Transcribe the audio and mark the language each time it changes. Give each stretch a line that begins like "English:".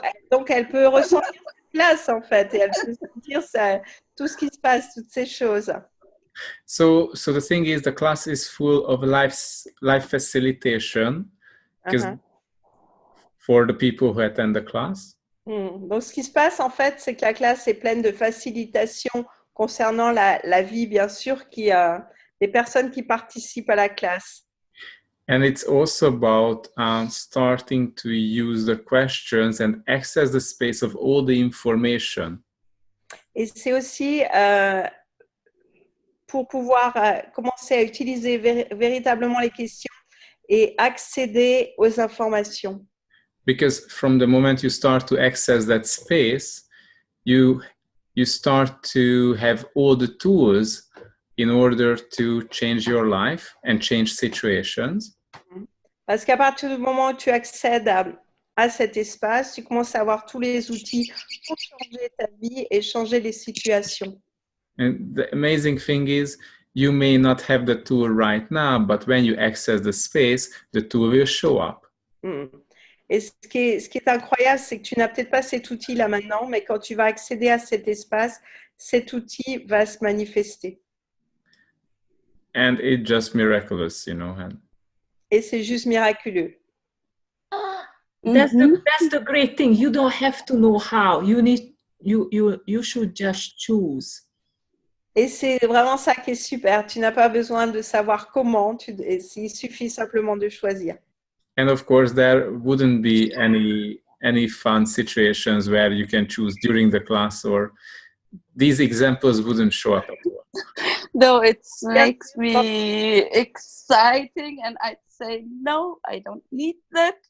French: Donc elle peut ressentir cette place en fait, et elle peut sentir tout ce qui se passe, toutes ces choses.
English: So the thing is, the class is full of life facilitation, because for the people who attend the class.
French: Donc ce qui se passe en fait, c'est que la classe est pleine de facilitation concernant la vie, bien sûr, des personnes qui participent à la classe.
English: And it's also about starting to use the questions and access the space of all the information.
French: Et c'est aussi pour pouvoir commencer à utiliser véritablement les questions et accéder aux informations.
English: Because from the moment you start to access that space, you start to have all the tools in order to change your life and change situations.
French: Parce qu'à partir du moment où tu accèdes à cet espace, tu commences à avoir tous les outils pour changer ta vie et changer les situations.
English: And the amazing thing is, you may not have the tool right now, but when you access the space, the tool will show up.
French: Et ce qui est incroyable, c'est que tu n'as peut-être pas cet outil là maintenant, mais quand tu vas accéder à cet espace, cet outil va se manifester.
English: And it's just miraculous, you know.
French: Et c'est juste miraculeux.
English: That's the great thing. You don't have to know how. You should just choose.
French: Et c'est vraiment ça qui est super. Tu n'as pas besoin de savoir comment. Il suffit simplement de choisir.
English: And of course, there wouldn't be any fun situations where you can choose during the class, or these examples wouldn't show up at all. No, it makes me exciting, and I'd say, no, I don't need that.